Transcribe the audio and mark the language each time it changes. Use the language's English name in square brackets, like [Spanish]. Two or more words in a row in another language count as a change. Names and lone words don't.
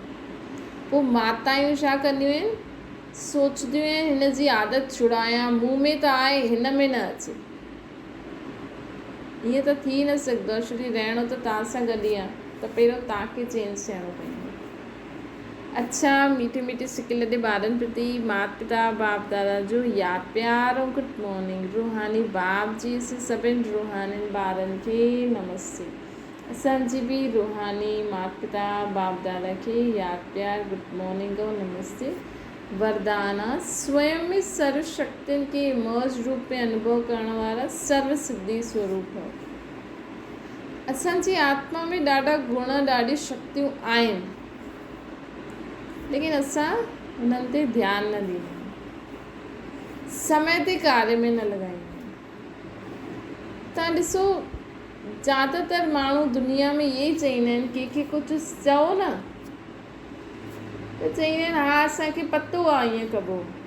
[Sindhi] पोइ माताऊं छा कंदियूं आहिनि, सोचदियूं आहिनि हिन जी आदत छुड़ायां, मूं में त आहे हिन में न अचे। ईअं त थी न सघंदो आहे, छोकी रहणो त तव्हां सां गॾु ई आहे, त पहिरियों तव्हांखे चेंज थियणो पवंदो। अच्छा, मीठे मीठे सिके लॾे ॿारनि प्रति माता पिता बाप दादा जो यादि प्यार ऐं [English] good morning. [Sindhi] रूहानी बाप जी से सभिनी रूहानी ॿारनि खे नमस्ते। असांजी बि रूहानी माता पिता बाप दादा खे यादि प्यार [English] good morning [Sindhi] ऐं नमस्ते। वरदान स्वयं में सर्व शक्तियुनि खे मौज रूप में अनुभव करण वारा सर्व सिद्धि स्वरूप है। असांजी आत्मा में ॾाढा गुण ॾाढी शक्तियूं आहिनि, लेकिन असां उन्हनि ते ध्यानु न ॾींदा आहियूं, समय ते कार्य में न लॻाईंदा आहियूं। तव्हां ॾिसो, ज़्यादातर माण्हू दुनिया में इहे ई चईंदा आहिनि, कंहिंखे कुझु चओ न त चईंदा आहिनि हा असांखे पतो आहे ईअं कबो।